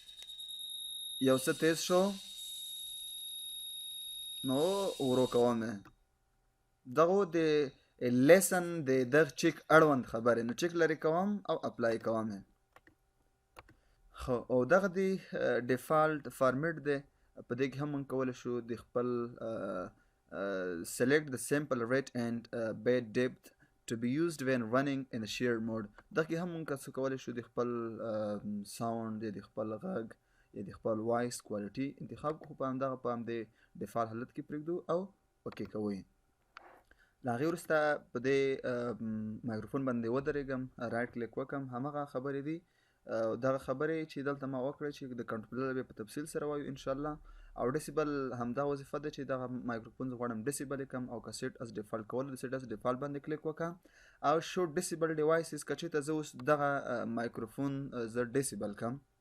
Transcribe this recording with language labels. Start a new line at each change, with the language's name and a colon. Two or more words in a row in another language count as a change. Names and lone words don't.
Pashto: یو څه تیز شو نو ورو کوم دغه د لیسن د دغه چیک اړوند خبرې نو چیک لرې کوم او اپلای کوم خو او دغه د
English: default format
Pashto: دی په دې کې هم موږ کولی شو د خپل
English: select the sample rate and bit depth to be used when running in a share mode
Pashto: دغه کې هم موږ څه کولی شو د خپل ساوند یا د خپل غږ یا د خپل وایس کوالټي انتخاب خو په همدغه په همدې ډیفالټ حالت کې پرېږدو او اوکې کوئ له هغې وروسته په دې مایکروفون باندې ودرېږم
English: right click
Pashto: وکړم همغه خبرې دي دغه خبرې چې دلته ما وکړه چې د کنټرولر به په تفصیل سره وایو انشاءالله او ډیسیبل همدا وظیفه ده چې دغه مایکروفون زه غواړم ډیسیبل یې کړم او که
English: set as default
Pashto: کول د
English: set as default
Pashto: باندې کلیک وکړم او
English: show disabled devices
Pashto: که چېرته زه اوس دغه مایکروفون زه ډیسیبل کړم